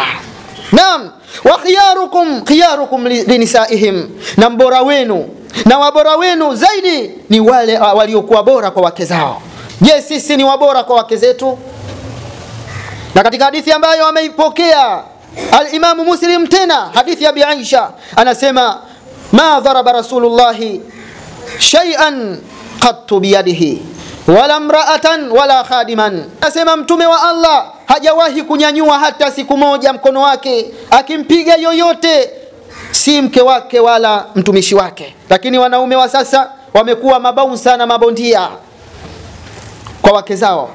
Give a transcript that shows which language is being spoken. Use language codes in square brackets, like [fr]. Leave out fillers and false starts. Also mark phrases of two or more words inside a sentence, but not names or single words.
[sw] Naam, [ar] وخياركم لنسائهم, [sw] na mbora wenu na wabora wenu zaidi ni wale waliokuwa bora kwa wake zao. Je, sisi ni wabora kwa wake zetu? Na katika hadithi ambayo ameipokea al-Imam Muslim, tena hadithi ya Bi Aisha, anasema: [ar] ما ضرب رسول الله شيئا قط بيده ولا امرأة ولا خادما. [sw] Anasema mtume wa Allah hajawahi kunyanyua hata siku moja mkono wake akimpiga yoyote, si mke wake wala mtumishi wake. Lakini wanaume wa sasa wamekuwa mabaunsa na mabondia kwa wake zao.